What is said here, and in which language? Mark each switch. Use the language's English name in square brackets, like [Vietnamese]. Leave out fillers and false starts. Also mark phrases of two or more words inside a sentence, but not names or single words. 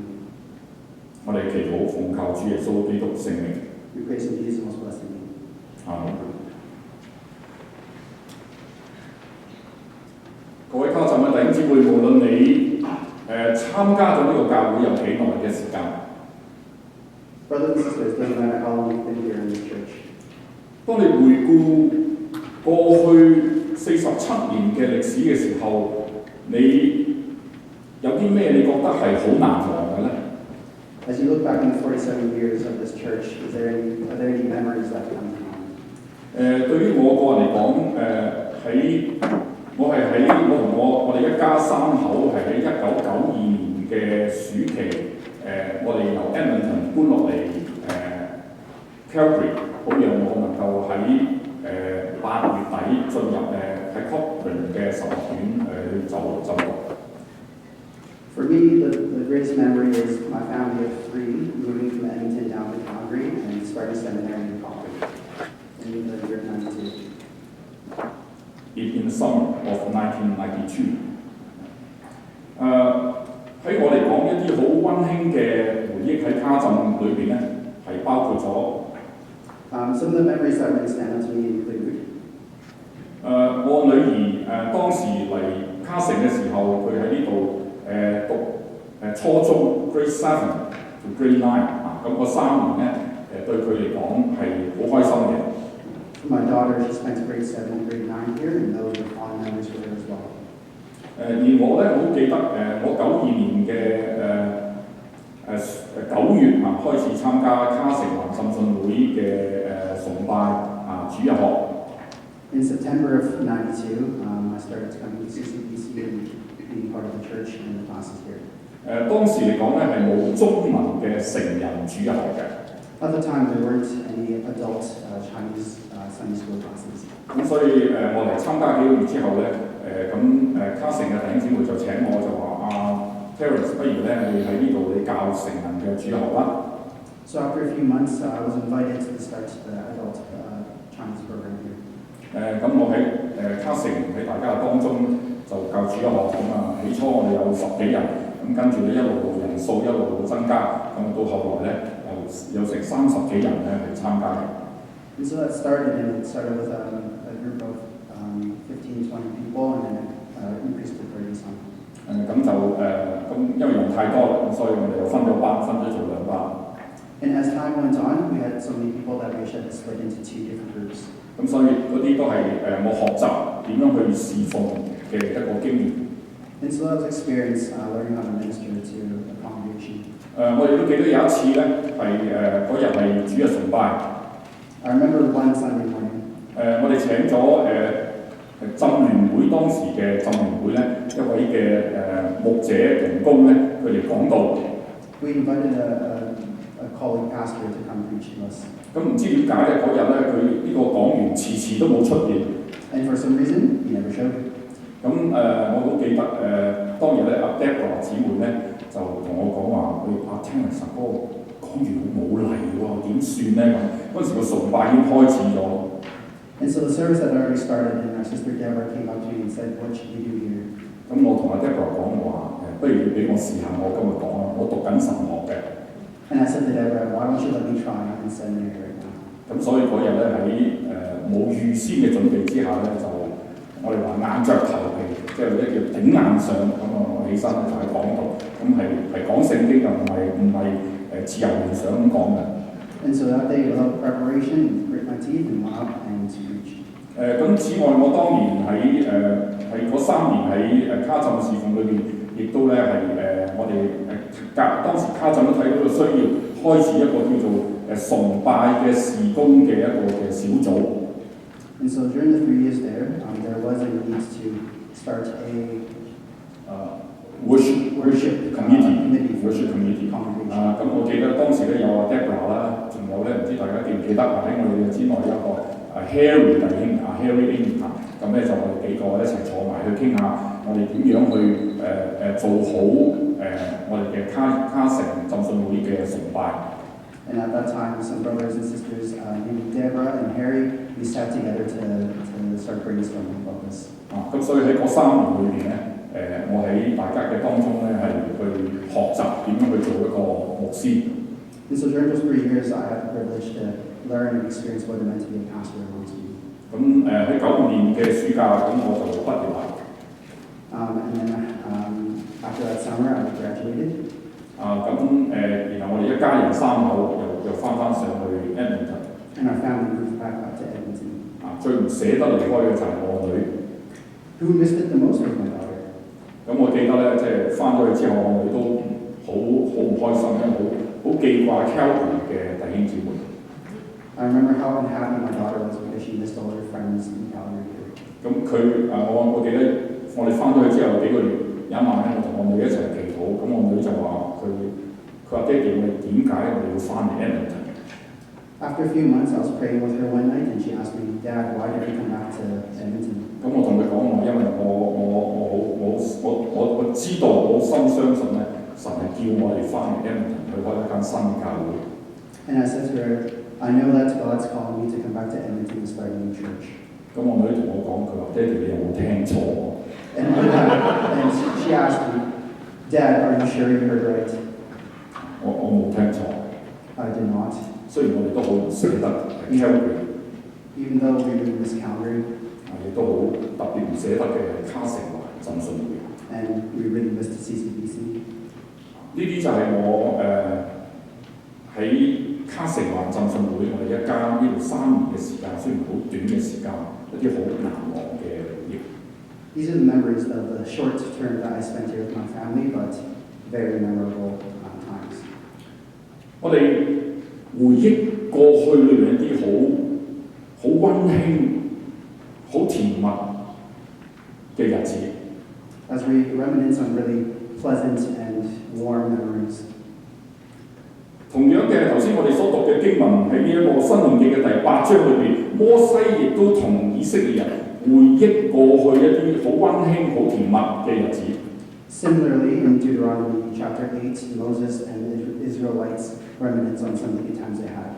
[Cantonese] 我哋祈禱奉靠主耶穌基督聖名。 [English] We praise in Jesus' most blessed name. [Cantonese] 阿門。各位家浸嘅弟兄姊妹，無論你參加咗呢個教會有幾耐嘅時間， [English] Brothers and sisters, it doesn't matter how long you've been here in the church. [Cantonese] 當你回顧過去47年嘅歷史嘅時候，你有啲咩你覺得係好難忘嘅咧？ [English] As you look back on the 47 years of this church, are there any memories that come to mind? [Cantonese] 對於我個人嚟講，我同我哋一家三口係喺1992年嘅暑期，我哋由 Edmonton 搬落嚟Calgary， 好讓我能夠喺8月底進入喺 Cochrane 嘅神學院去就讀。 [English] For me, the greatest memory is my family of 3 moving from Edmonton down to Calgary and starting seminary in Cochrane in the year 92. In the summer of 1992， [Cantonese] 喺我嚟講一啲好溫馨嘅回憶喺家浸裏邊咧，係包括咗 [English] Some of the memories that really stand out to me include [Cantonese] 我女兒當時嚟卡城嘅時候，佢喺呢度讀初中 [English] Grade 7 to Grade 9 [Cantonese] 咁個3年咧對佢嚟講係好開心嘅。 [English] For my daughter, she spent grade 7 and grade 9 here, and those were fond memories for her as well. [Cantonese] 而我咧好記得我92年嘅9月開始參加卡城華浸信會嘅崇拜主日學。 [English] In September of '92, I started to come to CCBC and being part of the church and the classes here. [Cantonese] 當時嚟講咧係冇中文嘅成人主日學嘅。 [English] At the time, there weren't any adult Chinese Sunday school classes. [Cantonese] 咁所以我嚟參加幾個月之後咧，卡城嘅弟兄姊妹就請我就話Terence， 不如咧你喺呢度你教成人嘅主日學啦。 [English] So after a few months, I was invited to start the adult Chinese program here. [Cantonese] 咁我喺卡城喺大家嘅當中就教主日學咁啊。起初我哋有10幾人，咁跟住咧一路人數一路增加，咁到後來咧有成30幾人咧嚟參加嘅。 [English] And so that started with a group of 15, 20 people, and then it increased to 30 some. [Cantonese] 咁就因為人太多啦，咁所以我哋又分咗班，分咗做2班。 [English] And as time went on, we had so many people that we had to split into 2 different groups. [Cantonese] 咁所以嗰啲都係我學習點樣去侍奉嘅一個經驗。 [English] And so that was experience learning how to minister to a congregation. [Cantonese] 我哋都記得有一次咧係嗰日係主日崇拜。 [English] I remember one Sunday morning. [Cantonese] 我哋請咗浸聯會當時嘅浸聯會咧一位嘅牧者同工咧，佢哋講道。 [English] We invited a colleague pastor to come preach to us. [Cantonese] 咁唔知點解咧嗰日咧佢呢個講員遲都冇出現。 [English] And for some reason, he never showed. [Cantonese] 咁我都記得當日咧阿 Deborah 姊妹咧就同我講話，Terence 嗰個講員冇嚟喎，點算咧咁？嗰陣時個崇拜已經開始咗。 [English] And so the service had already started, and our sister Deborah came up to me and said, "What should we do here?" [Cantonese] 咁我同阿 Deborah 講話不如你俾我試下，我今日講啦，我讀緊神學嘅。 [English] And I said to Deborah, "Why don't you let me try? I'm in seminary right now." [Cantonese] 咁所以嗰日咧喺冇預先嘅準備之下咧，就我哋話硬着頭皮，即係一叫頂硬上咁啊！我起身咧就係講道，咁係講聖經嘅，唔係自由聯想咁講嘅。 [English] And so that day, without preparation, grit my teeth and went up and preached. [Cantonese] 咁此外，我當年喺嗰3年喺卡浸侍奉裏邊，亦都咧係我哋當時卡浸都睇到個需要，開始一個叫做崇拜嘅事工嘅一個嘅小組。 And so during the 3 years there, there was a need to start a worship committee congregation. 咁我記得當時咧有阿 Deborah 啦，仲有咧唔知大家記唔記得喺我哋嘅之內有一個Harry 弟兄Harry Ing 咁咧就我哋幾個一齊坐埋去傾下我哋點樣去做好我哋嘅卡城浸信會嘅崇拜。 [English] And at that time, some brothers and sisters named Deborah and Harry, we sat together to start brainstorming about this. [Cantonese] 咁所以喺嗰3年裏邊咧，我喺大家嘅當中咧係去學習點樣去做一個牧師。 [English] And so during those 3 years, I had the privilege to learn and experience what it meant to be a pastor amongst you. [Cantonese] 咁喺95年嘅暑假，咁我就畢業啦。 [English] And then after that summer, I graduated. [Cantonese] 然後我哋一家人3口又翻上去 Edmonton。 [English] And our family moved back up to Edmonton. [Cantonese] 最唔捨得離開嘅就係我女。 [English] Who missed it the most was my daughter. [Cantonese] 咁我記得咧，即係翻咗去之後，我女都好唔開心，因為好記掛 Calgary 嘅弟兄姊妹。 [English] I remember how unhappy my daughter was because she missed all her friends in Calgary. [Cantonese] 咁我記得我哋翻咗去之後幾個月，有一晚咧，我同我女一齊祈禱，咁我女就話佢話爹哋，我哋點解我哋要翻嚟 Edmonton？ [English] After a few months, I was praying with her one night, and she asked me, "Dad, why did we come back to Edmonton?" [Cantonese] 咁我同佢講話，因為我知道我深相信咧，神係叫我哋翻嚟 Edmonton 去開一間新嘅教會。 [English] And I said to her, "I know that God's calling me to come back to Edmonton and start a new church." [Cantonese] 咁我女同我講，佢話爹哋，你有冇聽錯 [English] ？And she asked me, "Dad, are you sure you heard right?" [Cantonese] 我冇聽錯。 [English] I did not. [Cantonese] 雖然我哋都好唔捨得 Calgary， [English] even though we really miss Calgary， [Cantonese] 亦都好特別唔捨得嘅係卡城華浸信會。 [English] And we really missed CCBC。 [Cantonese] 呢啲就係我喺卡城華浸信會，我哋一家呢度3年嘅時間，雖然好短嘅時間，一啲好難忘嘅回憶。 [English] These are the memories of the short term that I spent here with my family, but very memorable times. [Cantonese] 我哋回憶過去裏面一啲好溫馨、 [English] remnants on really pleasant and warm memories. [Cantonese] 同樣嘅，頭先我哋所讀嘅經文喺呢一個申命記嘅第8章裏邊，摩西亦都同以色列人回憶過去一啲好溫馨、好甜蜜嘅日子。 [English] Similarly, in Deuteronomy chapter 8, Moses and the Israelites reminisce on some of the good times they had.